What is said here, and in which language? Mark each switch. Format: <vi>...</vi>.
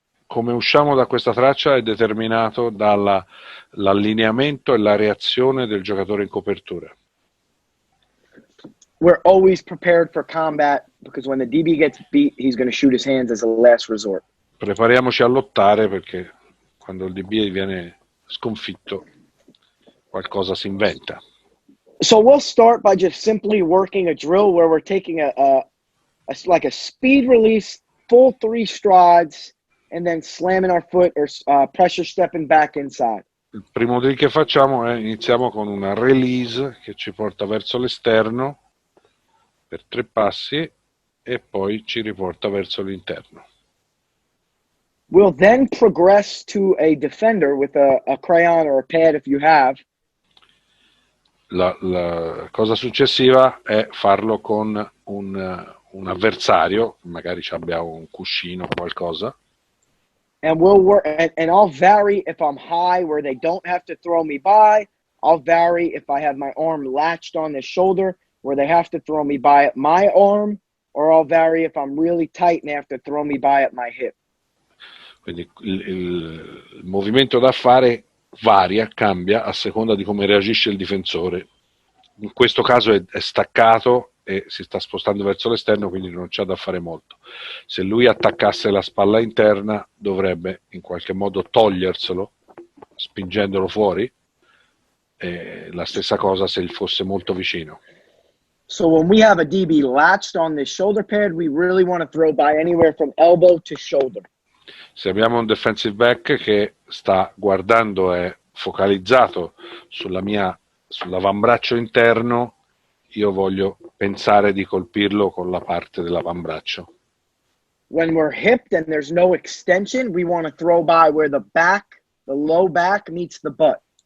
<it>Come usciamo da questa traccia è determinato dall'allineamento e la reazione del giocatore in copertura.</it> <en>We're always prepared for combat because when the DB gets beat, he's going to shoot his hands as a last resort.</en> <it>Prepariamoci a lottare, perché quando il DB viene sconfitto qualcosa si inventa.</it> <en>So we'll start by just simply working a drill where we're taking like a speed release, full 3 strides, and then slamming our foot or pressure stepping back inside.</en> <it>Il primo drill che facciamo è iniziamo con una release che ci porta verso l'esterno per 3 passi e poi ci riporta verso l'interno.</it> <en>We'll then progress to a defender with a crayon or a pad if you have.</en> <it>La cosa successiva è farlo con un avversario, magari abbiamo un cuscino o qualcosa.</it> <en>And we'll work, and I'll vary if I'm high where they don't have to throw me by. I'll vary if I have my arm latched on the shoulder where they have to throw me by at my arm, or I'll vary if I'm really tight and they have to throw me by at my hip.</en> <it>Quindi il movimento da fare varia, cambia a seconda di come reagisce il difensore. In questo caso è staccato e si sta spostando verso l'esterno, quindi non c'è da fare molto. Se lui attaccasse la spalla interna, dovrebbe in qualche modo toglierselo, spingendolo fuori. E la stessa cosa se fosse molto vicino.</it> <en>So when we have a DB latched on this shoulder pad, we really want to throw by anywhere from elbow to shoulder.</en> <it>Se abbiamo un defensive back che sta guardando e focalizzato sull'avambraccio interno, io voglio pensare di colpirlo con la parte dell'avambraccio.</it> <en>When we're hipped and there's no extension, we want to throw by where the low back meets the butt.</en>